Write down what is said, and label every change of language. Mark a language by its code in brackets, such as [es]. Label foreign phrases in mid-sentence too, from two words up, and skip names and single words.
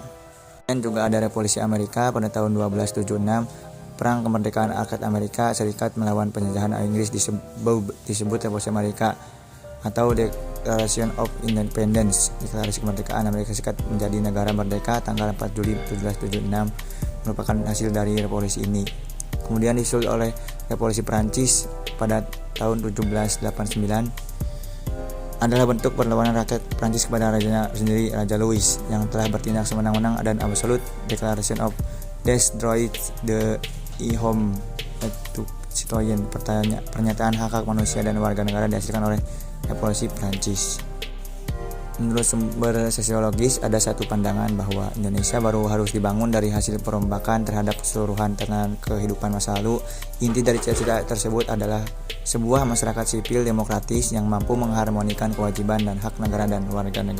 [id] Dan juga ada Revolusi Amerika pada tahun 1276, perang kemerdekaan rakyat Amerika Serikat melawan penjajahan Inggris disebut Revolusi Amerika atau [en] Declaration of Independence, [id] deklarasi kemerdekaan Amerika Serikat menjadi negara merdeka tanggal 4 Juli 1776, merupakan hasil dari revolusi ini. Kemudian disusul oleh Revolusi Perancis pada tahun 1789, adalah bentuk perlawanan rakyat Prancis kepada rajanya sendiri, Raja Louis, yang telah bertindak semenang-menang dan absolut. [en] Declaration of [fr] des droits de l'homme et du citoyen, [id] pernyataan hak manusia dan warga negara dihasilkan oleh Revolusi Prancis. Menurut sumber sosiologis, ada satu pandangan bahwa Indonesia baru harus dibangun dari hasil perombakan terhadap keseluruhan tatanan kehidupan masa lalu. Inti dari cita-cita tersebut adalah sebuah masyarakat sipil demokratis yang mampu mengharmonikan kewajiban dan hak negara dan warga negara.